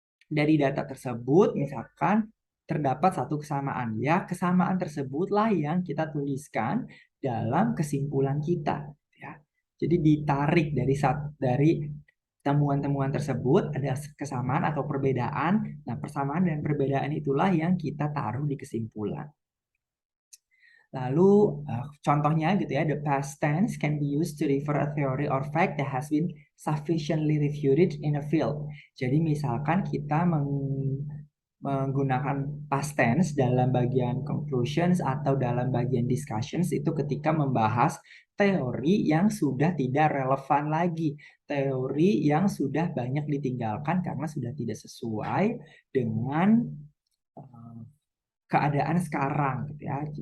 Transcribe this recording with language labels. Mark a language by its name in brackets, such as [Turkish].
[Indonesian] Dari data tersebut, misalkan terdapat satu kesamaan. Ya, kesamaan tersebutlah yang kita tuliskan dalam kesimpulan kita. Ya, jadi ditarik dari temuan-temuan tersebut ada kesamaan atau perbedaan. Nah, persamaan dan perbedaan itulah yang kita taruh di kesimpulan. Lalu contohnya gitu ya, [English] the past tense can be used to refer a theory or fact that has been sufficiently refuted in a field. [Indonesian] Jadi misalkan kita menggunakan past tense dalam bagian conclusions atau dalam bagian discussions itu ketika membahas teori yang sudah tidak relevan lagi, teori yang sudah banyak ditinggalkan karena sudah tidak sesuai dengan eh, keadaan sekarang gitu ya.